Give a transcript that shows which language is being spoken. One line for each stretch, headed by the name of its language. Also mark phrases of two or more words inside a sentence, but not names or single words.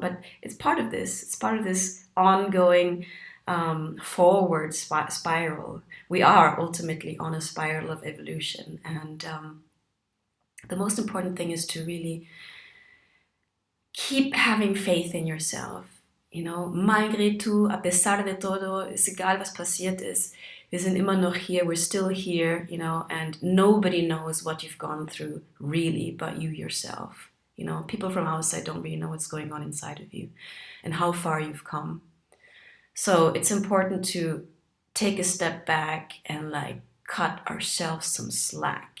English: But it's part of this. It's part of this ongoing forward spiral. We are ultimately on a spiral of evolution, and the most important thing is to really keep having faith in yourself.
French: Malgré tout,
Spanish: a pesar de todo,
German: es egal was passiert ist, wir sind immer noch
English: here, we're still here, and nobody knows what you've gone through really but you yourself. People from outside don't really know what's going on inside of you and how far you've come. So it's important to take a step back and like cut ourselves some slack.